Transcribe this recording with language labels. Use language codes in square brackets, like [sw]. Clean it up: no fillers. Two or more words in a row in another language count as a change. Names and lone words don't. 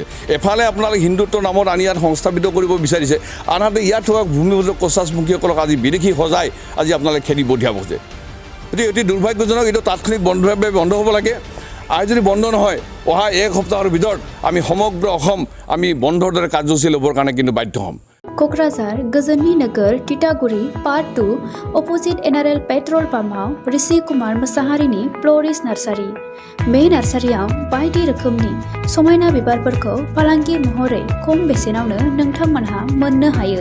[as] এফালে আপোনালোকে হিন্দুত্বৰ নামত আনি ইয়াত সংস্থাপিত কৰিব বিচাৰিছে আনহাতে ইয়াত থকা ভূমিপুত্ৰ কচ ৰাজবংশীসকলক আজি বিদেশী সজাই আজি আপোনালোকে খেদি পঠিয়াব খুজিছে। গতিকে অতি দুৰ্ভাগ্যজনক এইটো তাৎক্ষণিক বন্ধ হ'ব লাগে। আৰু যদি বন্ধ নহয় অহা 1 সপ্তাহৰ ভিতৰত আমি সমগ্ৰ অসম আমি বন্ধৰ দৰে কাৰ্যসূচী ল'বৰ কাৰণে কিন্তু বাধ্য হ'ম। [brx] क'क्राझार गोजोननि नोगोर तितागुरि पार्ट 2 अपोजिट एनआरएल पेट्रल पाम्पआव ऋषि कुमार मोसाहारिनि फ्ल'रिस्ट नार्सारि। बे नार्सारियाव बायदि रोखोमनि समायना बिबारफोरखौ फालांगि महरै खम बेसेनावनो नोंथांमोनहा मोननो हायो।